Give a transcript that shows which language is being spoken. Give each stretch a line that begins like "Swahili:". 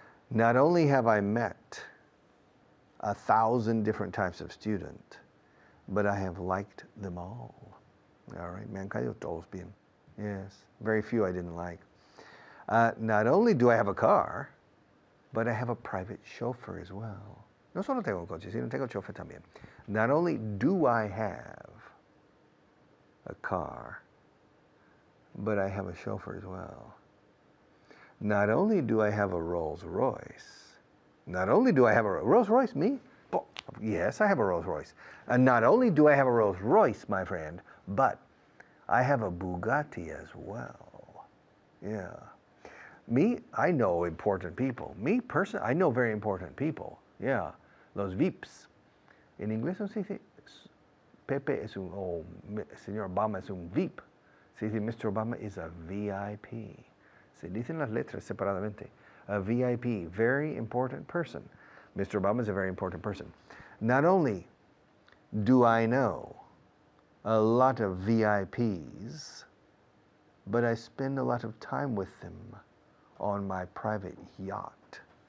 English: Not only have I met 1,000 different types of student, but I have liked them all. All right,
Spanish: me han caído todos bien.
English: Yes, very few I didn't like. Not only do I have a car, but I have a private chauffeur as well.
Spanish: No solo tengo un coche, sino tengo chofer también.
English: Not only do I have a car, but I have a chauffeur as well. Not only do I have a Rolls Royce, not only do I have a Rolls Royce, me? Oh, yes, I have a Rolls Royce. And not only do I have a Rolls Royce, my friend, but I have a Bugatti as well. Yeah. Me, I know important people. Me, personally, I know very important people.
Spanish: Yeah. Los VIPs. En inglés no se dice Pepe es un, o señor Obama es un VIP. Se dice Mr.
English: Obama is a VIP.
Spanish: Se dicen las letras separadamente.
English: A VIP, very important person. Mr. Obama is a very important person. Not only do I know a lot of VIPs, but I spend a lot of time with them on my private yacht.